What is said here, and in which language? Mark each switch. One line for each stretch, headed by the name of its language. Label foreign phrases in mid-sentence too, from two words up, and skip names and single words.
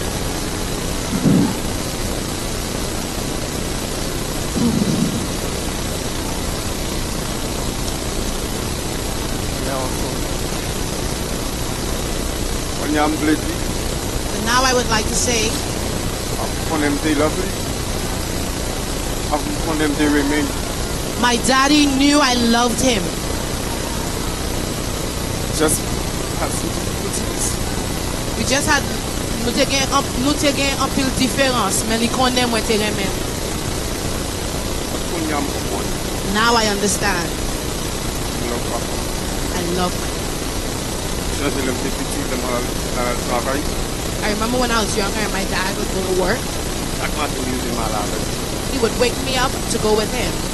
English: But now I would like to say, my daddy knew I loved him. We just had
Haitian Creole: nou te gen an pil diferans, men li konnen mwen te remen.
English: Now I understand. I love my I remember when I was younger and my dad would go to work. He would wake me up to go with him.